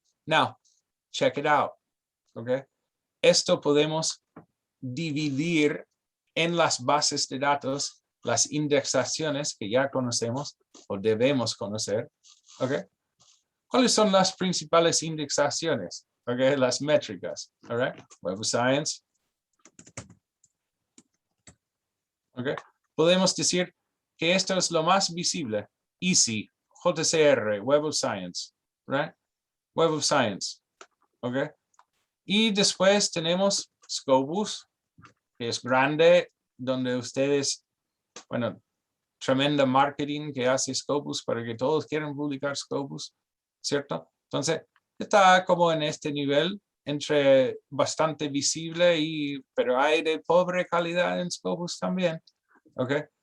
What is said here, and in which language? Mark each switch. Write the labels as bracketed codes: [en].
[en] Now, check it out, [es] ¿ok? Esto podemos dividir en las bases de datos las indexaciones que ya conocemos o debemos conocer, ¿ok? ¿Cuáles son las principales indexaciones? ¿Ok? Las métricas, [en] all right? [es] Web of Science. ¿Ok? Podemos decir que esto es lo más visible. [en] EASY, JCR, Web of Science, right? Web of Science, ¿ok? [es] Y después tenemos Scopus, que es grande, donde ustedes, bueno, tremenda marketing que hace Scopus para que todos quieran publicar Scopus, ¿cierto? Entonces, está como en este nivel, entre bastante visible, pero hay de pobre calidad en Scopus también, ¿ok?